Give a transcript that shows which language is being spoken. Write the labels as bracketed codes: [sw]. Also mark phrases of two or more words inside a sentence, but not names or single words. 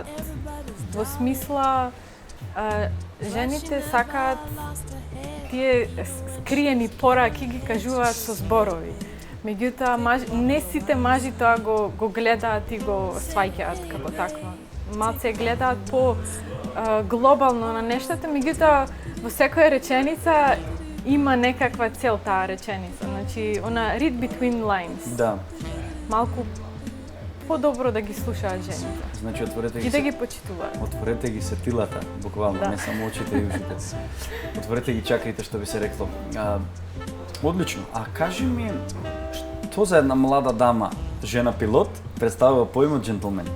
[mk] Во смисла, жените сакаат тие скриени пораки ги кажуваат со зборови. Меѓутоа, не сите мажи тоа го гледаат и го сваќаат како такво. Малце гледаат по глобално на нештата, меѓутоа во секоја реченица има некаква цел таа реченица. Значи, она [en] read between lines. [mk] Да. Малку по-добро да ги слушаат жените. Значи отворете И да ги почитуваат. Отворете ги сетилата, буквално, Да. не само очите и ушите. Отворете ги чакрите, што би се рекло. Одлично. А кажи ми, што за една млада дама, жена пилот, представува поимот джентлмен?